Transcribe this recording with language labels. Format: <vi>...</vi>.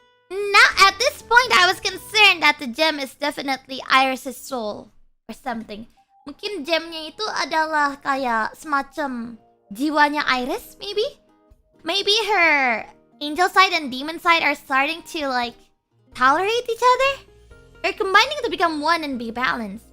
<en>Now at this point, I was concerned that the gem is definitely IRyS's soul or something.</en> <id>Mungkin gemnya itu adalah kayak semacam jiwanya IRyS, maybe?</id> <en>Maybe her angel side and demon side are starting to like tolerate each other? They're combining to become one and be balanced.</en>